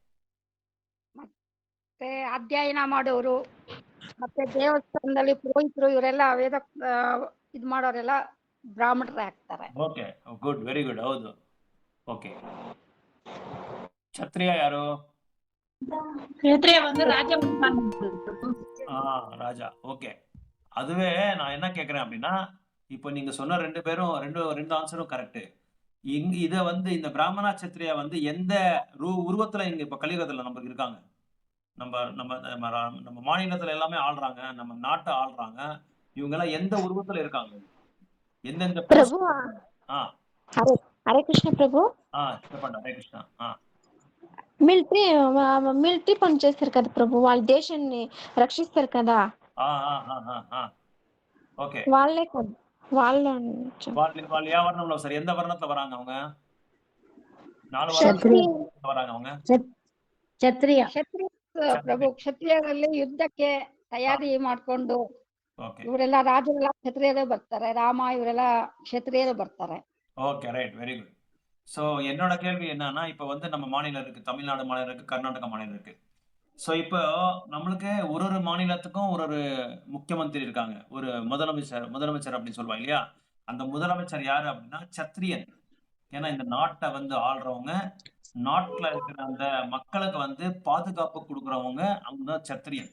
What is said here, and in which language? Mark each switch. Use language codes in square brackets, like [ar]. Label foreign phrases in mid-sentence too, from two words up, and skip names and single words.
[kn] ಮತ್ತೆ ಅಧ್ಯಯನ ಮಾಡೋರು, ಮತ್ತೆ ದೇವಸ್ಥಾನದಲ್ಲಿ ಪುರೋಹಿತರು, ಇವರೆಲ್ಲ ವೇದ ಇದ್ ಮಾಡೋರೆಲ್ಲ ಬ್ರಾಹ್ಮಣರೇ ಆಗ್ತಾರೆ. [en] okay good, very good. [kn] ಹೌದು. ಓಕೆ. ಕ್ಷತ್ರಿಯ ಯಾರು? [ta] ಕ್ಷತ್ರಿಯ வந்து ராஜா. ராஜா. ஓகே. அதுவே நான் என்ன கேட்கிறேன் அப்படின்னா, இப்போ நீங்க சொன்ன 2 பேரும் 2 ஆன்சரும் கரெக்ட். இத வந்து இந்த பிராமணா சத்திரியா வந்து எந்த உருவத்துல இங்க இப்ப கலியுகத்துல நமக்கு இருக்காங்க? நம்ம நம்ம நம்ம நம்ம மாநிலத்துல எல்லாமே ஆள்றாங்க. நம்ம நாட்ட ஆள்றாங்க. இவங்க எல்லாம் எந்த உருவத்துல இருக்காங்க? எந்தெந்த [te] ప్రభు [ta] போஸ்ட்? ஆ [te] హరే హరే కృష్ణ ప్రభు. చెప్పండి. హరే కృష్ణ. మిలిటరీ పని చేస్తారు కదా ప్రభు, వాళ్ళ దేశాన్ని రక్షిస్తారు కదా, ఓకే. వాళ్ళే కదా వాళ్ళు. వాళ్ళు ఏ వర్ణంలో సార్? [ta] எந்த வர்ணத்துல வராங்க அவங்க? 4 [te] క్షత్రియ [ta] வர்ணத்துல வராங்க அவங்க. [kn] ಕ್ಷತ್ರಿಯ. ಕ್ಷತ್ರಿಯ ಪ್ರಭು, ಕ್ಷತ್ರಿಯರಲ್ಲಿ ಯುದ್ಧಕ್ಕೆ ತಯಾರಿ ಮಾಡ್ಕೊಂಡು [ta] ஓகே. [kn] ಇವರೆಲ್ಲ ರಾಜರೆಲ್ಲ ಕ್ಷತ್ರಿಯರೇ ಬರ್ತಾರೆ, ರಾಮ ಇವರೆಲ್ಲ ಕ್ಷತ್ರಿಯರೇ ಬರ್ತಾರೆ. [en] okay, right, very good. [ta] ஸோ என்னோட கேள்வி என்னன்னா, இப்போ வந்து நம்ம மாநிலம் இருக்கு, தமிழ்நாடு மாநிலம் இருக்கு, கர்நாடகா மாநிலம் இருக்கு. ஸோ இப்போ நம்மளுக்கு ஒரு மாநிலத்துக்கும் ஒரு முக்கியமந்திரி இருக்காங்க, ஒரு முதலமைச்சர் அப்படின்னு சொல்லுவாங்க இல்லையா? அந்த முதலமைச்சர் யாரு அப்படின்னா சத்திரியன். ஏன்னா இந்த நாட்டை வந்து ஆள்றவங்க, நாட்டுல இருக்கிற அந்த மக்களுக்கு வந்து பாதுகாப்பு கொடுக்குறவங்க அவங்க தான் சத்திரியன்.